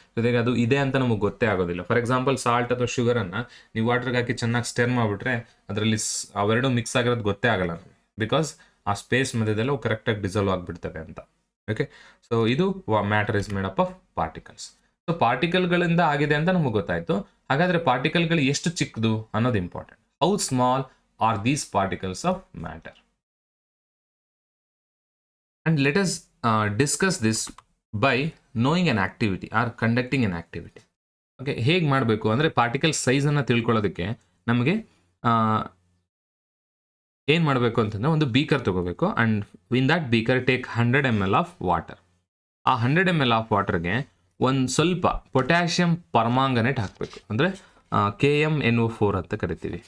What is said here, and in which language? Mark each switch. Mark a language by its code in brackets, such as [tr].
[kn] ಜೊತೆಗೆ ಅದು ಇದೆ ಅಂತ ನಮಗೆ ಗೊತ್ತೇ ಆಗೋದಿಲ್ಲ. ಫಾರ್ ಎಕ್ಸಾಂಪಲ್ ಸಾಲ್ಟ್ ಅಥವಾ ಶುಗರನ್ನು ನೀವು ವಾಟರ್ಗೆ ಹಾಕಿ ಚೆನ್ನಾಗಿ ಸ್ಟರ್ ಮಾಡಿಬಿಟ್ರೆ ಅದರಲ್ಲಿ ಅವೆರಡು ಮಿಕ್ಸ್ ಆಗಿರೋದು ಗೊತ್ತೇ ಆಗಲ್ಲ ನಮಗೆ, ಬಿಕಾಸ್ ಆ ಸ್ಪೇಸ್ ಮಧ್ಯದಲ್ಲೂ ಕರೆಕ್ಟಾಗಿ ಡಿಸಾಲ್ವ್ ಆಗಿಬಿಡ್ತವೆ ಅಂತ. [en] Okay, so ಇದು matter is made up of particles. [kn] So ಪಾರ್ಟಿಕಲ್ಗಳಿಂದ ಆಗಿದೆ ಅಂತ ನಮಗೆ ಗೊತ್ತಾಯಿತು. ಹಾಗಾದರೆ ಪಾರ್ಟಿಕಲ್ಗಳು ಎಷ್ಟು ಚಿಕ್ಕದು ಅನ್ನೋದು important. [en] How small are these particles of matter? And let us discuss this by knowing an activity or conducting an activity. [kn] Okay, ಹೇಗೆ ಮಾಡಬೇಕು ಅಂದರೆ ಪಾರ್ಟಿಕಲ್ ಸೈಜನ್ನು ತಿಳ್ಕೊಳ್ಳೋದಕ್ಕೆ ನಮಗೆ ಏನು ಮಾಡಬೇಕು ಅಂತಂದರೆ ಒಂದು ಬೀಕರ್ ತಗೋಬೇಕು and [en] In that beaker take 100 ml of water. [kn] ಆ 100 ml ಆಫ್ ವಾಟರ್ಗೆ ಒಂದು ಸ್ವಲ್ಪ ಪೊಟ್ಯಾಷಿಯಂ ಪರ್ಮಾಂಗನೇಟ್ ಹಾಕಬೇಕು, ಅಂದರೆ KMnO4 ಅಂತ ಕರಿತೀವಿ.